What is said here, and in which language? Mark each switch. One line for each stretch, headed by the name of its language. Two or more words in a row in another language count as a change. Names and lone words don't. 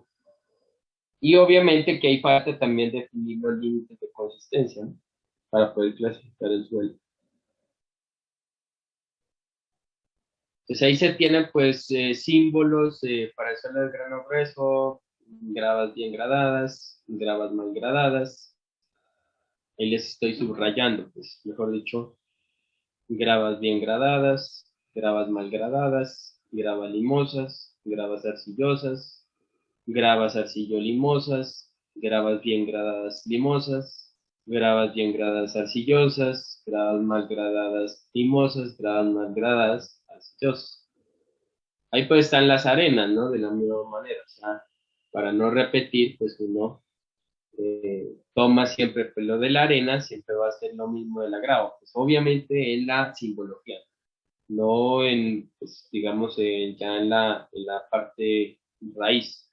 Spanish: Y obviamente que hay parte también definir los límites de consistencia, ¿no? Para poder clasificar el suelo. Entonces ahí se tienen pues símbolos para el suelo de grano grueso, gravas bien gradadas, gravas mal gradadas. Ahí les estoy subrayando, pues mejor dicho, gravas bien gradadas, gravas mal gradadas, gravas limosas, gravas arcillosas, gravas arcillo-limosas, gravas bien gradadas limosas, gravas bien gradadas arcillosas, gravas mal gradadas limosas, gravas mal gradadas arcillosas. Ahí pues están las arenas, ¿no? De la misma manera, o sea, para no repetir, pues uno toma siempre pues, lo de la arena, siempre va a ser lo mismo de la grava, pues obviamente en la simbología, no en, pues, digamos, ya en la parte raíz.